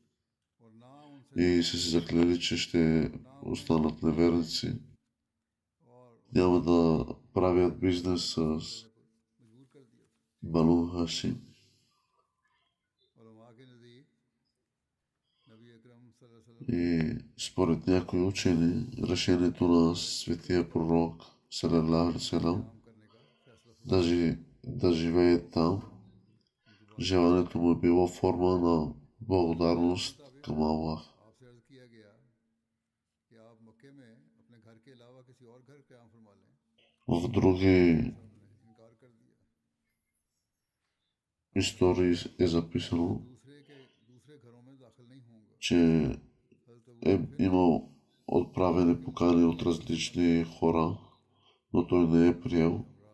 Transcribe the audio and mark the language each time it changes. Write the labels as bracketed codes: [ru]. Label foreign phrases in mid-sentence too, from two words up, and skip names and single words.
[bg] и са се заклели, че ще останат неверници, няма да правят бизнес с Бану Хашим. И според някои учени, решението на светия пророк [ar] صلى الله عليه وسلم [bg] да живее там, желанието му е било форма на благодарност към Аллах. В други истории е записано, че е имал отправени покани от различни хора, но той не е приел.